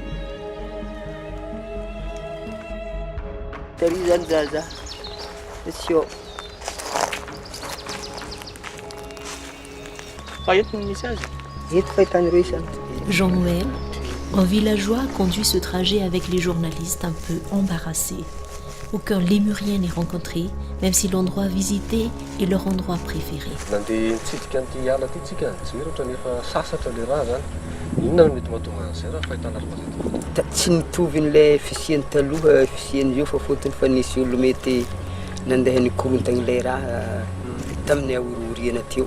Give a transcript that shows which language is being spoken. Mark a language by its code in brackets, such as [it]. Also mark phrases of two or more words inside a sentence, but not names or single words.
[fr] Jean-Noël, un villageois, conduit ce trajet avec les journalistes un peu embarrassés. Aucun lémurien n'est rencontré, même si l'endroit visité est leur endroit préféré. [mg] Tsy mitovy n'ilay fisiany taloha fisiany io fa fotony fa nisy olo mety nandeha nikorontana ilay raha tamin'ny aorioriana teo.